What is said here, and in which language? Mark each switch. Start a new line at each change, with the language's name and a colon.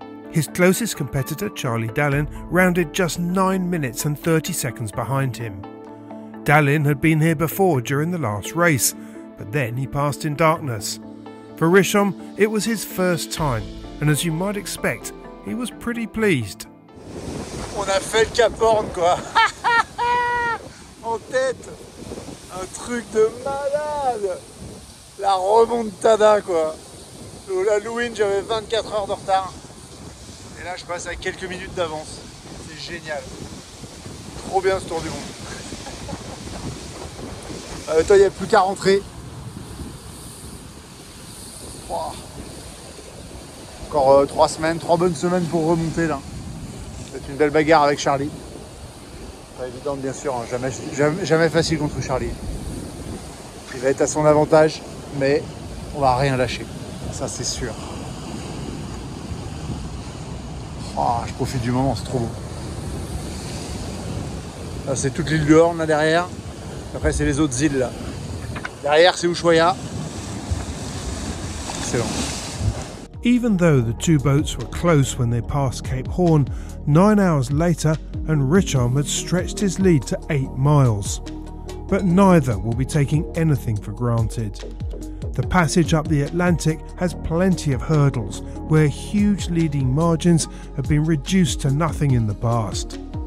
English: His closest competitor, Charlie Dallin, rounded just 9 minutes and 30 seconds behind him. Dallin had been here before during the last race, but then he passed in darkness. For Richomme, it was his first time, and as you might expect, he was pretty pleased.
French: On a fait le Cap Horn quoi. En tête. Un truc de malade. La remontada quoi. La Louine, j'avais 24 heures de retard. Et là je passe à quelques minutes d'avance. C'est génial. Trop bien ce tour du monde. Toi il n'y a plus qu'à rentrer. Encore 3 semaines, 3 bonnes semaines pour remonter là. C'est une belle bagarre avec Charlie. Pas évidente bien sûr, hein. Jamais facile contre Charlie. Il va être à son avantage, mais on va rien lâcher. Ça c'est sûr. Oh, je profite du moment, c'est trop beau. Là c'est toute l'île de Horn là derrière. Après c'est les autres îles là. Derrière c'est Ushuaia. Excellent.
English: Even though the two boats were close when they passed Cape Horn, 9 hours later and Richarm had stretched his lead to 8 miles. But neither will be taking anything for granted. The passage up the Atlantic has plenty of hurdles where huge leading margins have been reduced to nothing in the past.